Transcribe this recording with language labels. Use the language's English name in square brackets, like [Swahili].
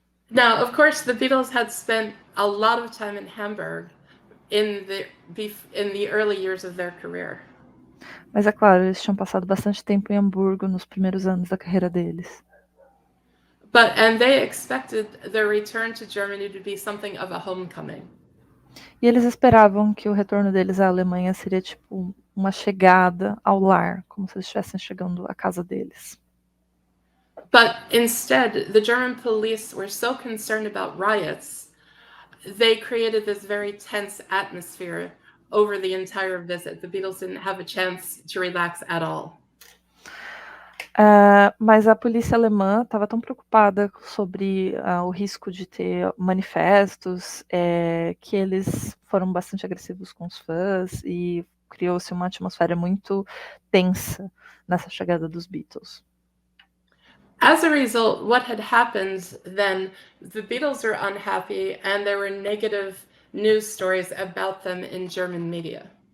[English] Now, of course, the Beatles had spent a lot of time in Hamburg in the early years of their career. [Portuguese] Mas é claro, eles tinham passado bastante tempo em Hamburgo nos primeiros anos da carreira deles. [English] And they expected their return to Germany to be something of a homecoming. [Portuguese] E eles esperavam que o retorno deles à Alemanha seria tipo uma chegada ao lar, como se eles estivessem chegando à casa deles. [English] But instead, the German police were so concerned about riots, they created this very tense atmosphere over the entire visit. The Beatles didn't have a chance to relax at all. [Portuguese] Mas a polícia alemã estava tão preocupada sobre o risco de ter manifestos que eles foram bastante agressivos com os fãs e criou-se uma atmosfera muito tensa nessa chegada dos Beatles. [English] As a result, what had happened then, the Beatles were unhappy and there were negative news stories about them in German media.